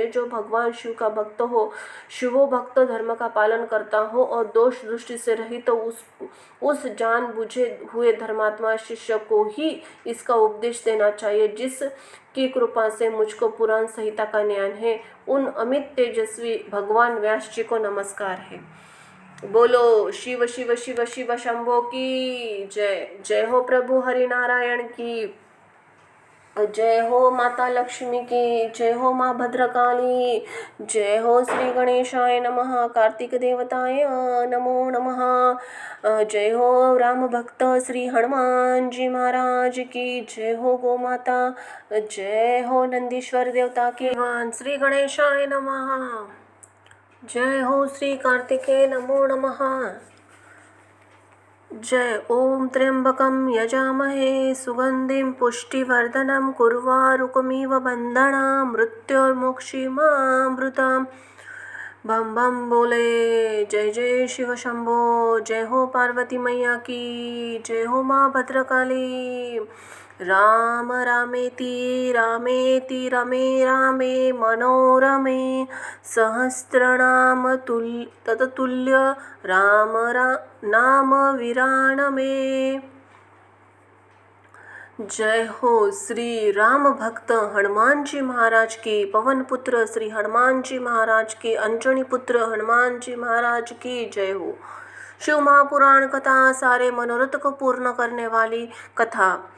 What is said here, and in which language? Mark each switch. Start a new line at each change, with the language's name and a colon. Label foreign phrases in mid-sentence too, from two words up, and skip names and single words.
Hindi: जो भगवान शिव का भक्त हो, शिवो भक्त धर्म का पालन करता हो और दोष दृष्टि से रहित तो उस जान बुझे हुए धर्मात्मा शिष्य को ही इसका उपदेश देना चाहिए। जिस की कृपा से मुझको पुराण संहिता का ज्ञान है, उन अमित तेजस्वी भगवान व्यास जी को नमस्कार है। बोलो शिव शिव शिव शिव शंभो की जय। जय हो प्रभु हरि नारायण की जय हो। माता लक्ष्मी की जय हो। माँ भद्रकाली जय हो।
Sanskrit: श्री गणेशाय नमः। कार्तिक देवताय नमो नमः।
Hindi: जय हो। राम भक्त श्री हनुमान जी महाराज की जय हो। गो माता जय हो। नंदीश्वर देवता के
Sanskrit: श्री गणेशाय नमः।
Hindi: जय हो।
Sanskrit: श्री कार्तिकेय नमो नमः।
Hindi: जय।
Sanskrit: ओम त्र्यंबकं यजामहे सुगंधिं पुष्टिवर्धनं कुर्वारुकमिव बन्धनां मृत्योर्मुक्षीमामृतां।
Hindi: बम बम बोले। जय जय शिव शंभो। जय हो। पार्वती मैया की जय हो। माँ भद्रकाली।
Sanskrit: राम रामेति रामेति रमे रामे मनोरमे सहस्रनाम तत्तुल्य राम नाम विराणमे।
Hindi: जय हो। श्री राम भक्त हनुमान जी महाराज की, पवन पुत्र श्री हनुमान जी महाराज की, अंजनी पुत्र हनुमान जी महाराज की जय हो। शिव महापुराण कथा सारे मनोरथ को पूर्ण करने वाली कथा।